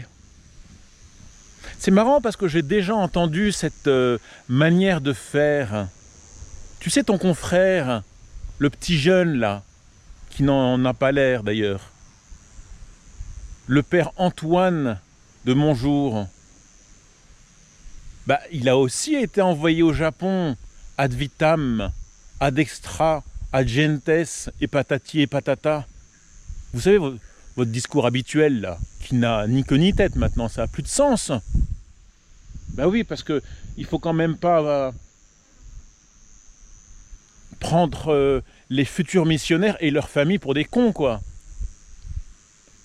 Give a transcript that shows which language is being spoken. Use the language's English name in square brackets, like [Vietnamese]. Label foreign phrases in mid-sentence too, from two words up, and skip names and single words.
[French] C'est marrant parce que j'ai déjà entendu cette manière de faire. Tu sais, ton confrère, le petit jeune là, qui n'en a pas l'air d'ailleurs, le père Antoine de Monjour, bah, il a aussi été envoyé au Japon [Latin] ad vitam, ad extra, ad gentes, [French] et patati et patata. Vous savez, votre discours habituel là, qui n'a ni queue ni tête maintenant, ça n'a plus de sens. Ben oui, parce que il faut quand même pas prendre les futurs missionnaires et leurs familles pour des cons, quoi.